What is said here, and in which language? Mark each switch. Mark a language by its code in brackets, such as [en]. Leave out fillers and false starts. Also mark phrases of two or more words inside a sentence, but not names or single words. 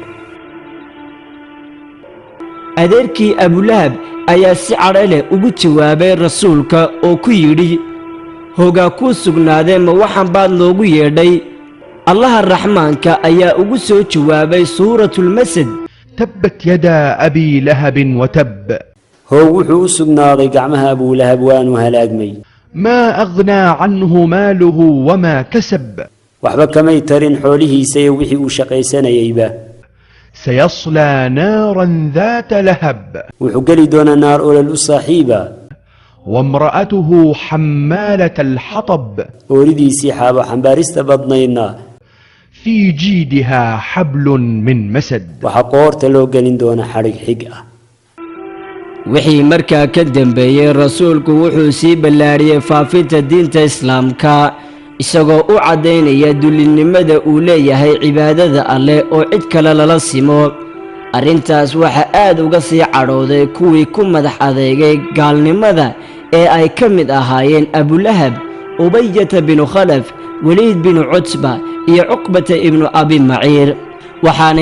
[so] adeerkii abulahab ayaa si cadho leh ugu jawaabay rasuulka oo ku yidhi hoogaa kuu sugnaadee ma waxaan baad loogu yeedhay allaha raxmaanka ayaa ugu soo jawaabay suuratulmasad [ar] تبت يدا أبي لهب وتب [so] hoow wuxuu u sugnaaday gacmaha abuulahab waanu halaagmay [ar] ما أغنى عنه ماله وما كسب [so] waxba kamay tarin xoolihiisa iyo wixii uu shaqaysanayeyba [ar] سيصلى نارا ذات لهب [so] wuxuu geli doonaa naar olol u saaxiiba [ar] وامرأته حمالة الحطب [so] ooridiisii xaabo xambaarista badnaydna [ar] في جيدها حبل من مسد [so] waxaa qoorta loo gelin doona xadhig xig ah wixii markaa ka dambeeyey rasuulku wuxuu sii ballaadhiyey faafinta diinta islaamka isagoo u caddaynaya dullinnimada uu leeyahay cibaadada alleh oo cid kale lala simo arrintaas waxaa aad uga sii cadhooday kuwii ku madax adeegay gaalnimada ee ay ka mid ahaayeen abulahab ubayata binu khalaf weliid binu cutba iyo cuqbata ibnu abi maciir waxaanay